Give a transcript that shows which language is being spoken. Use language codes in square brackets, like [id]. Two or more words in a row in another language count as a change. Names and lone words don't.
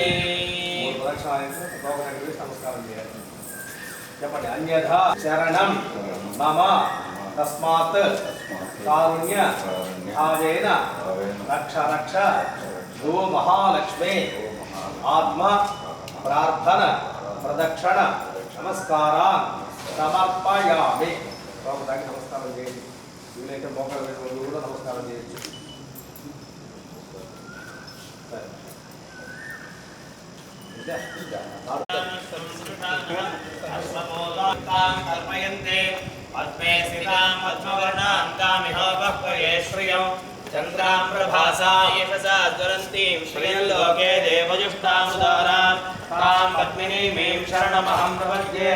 [sa] చెప్పండి అన్యథా శరణం మమ తస్మాత్ కారుణ్య భావేన రక్ష రక్ష గో మహాలక్ష్మి ఆత్మ ప్రార్థన ప్రదక్షిణ నమస్కారాన్ సమర్పయామి। [te] బాబుదాకి నమస్కారం చేయండి, వీలైతే మోకాళ్ళ మీద కూడా నమస్కారం చేయొచ్చు। [sa] पद्मे स्थितां पद्मवर्णां तामिहोपह्वये श्रियं चन्द्रां प्रभासा यशसा ज्वलन्तीं श्रियल्लोके देवजुष्टामुदारां तां पद्मिनीमीं शरणमहं प्रपद्ये।